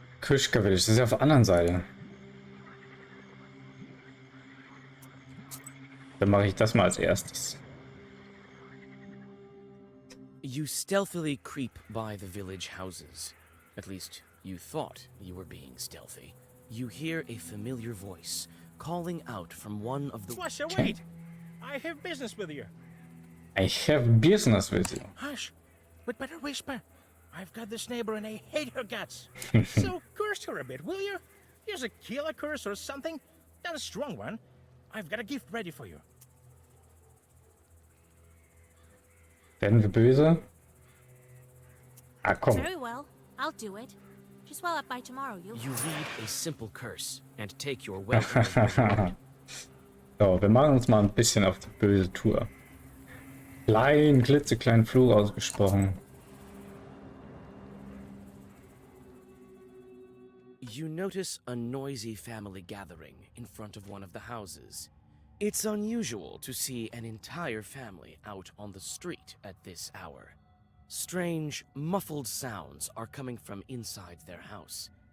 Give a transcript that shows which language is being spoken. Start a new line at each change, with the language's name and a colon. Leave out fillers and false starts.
German: Kuschka Village, das ist ja auf der anderen Seite. Dann mache ich das mal als erstes.
English: You stealthily creep by the village houses. At least, you thought you were being stealthy. You hear a familiar voice calling out from one of the... Flusha, wait! I have business with you. I have business with you. Hush! We'd better whisper. I've got this neighbor and I hate her guts. So curse her a bit, will you? Use a killer curse or something. Not a strong one. I've got a gift ready for you.
German: Werden wir böse? Ah, komm.
English: Very well. I'll do it. Just well up by tomorrow, you. You read a simple curse and take your welcome reward.
German: So, wir machen uns mal ein bisschen auf die böse Tour. Klein, klitzekleinen Fluch ausgesprochen.
English: You notice a noisy family gathering in front of one of the houses. It's unusual to see an entire family out on the street at this hour. Strange, muffled sounds are coming from inside their house.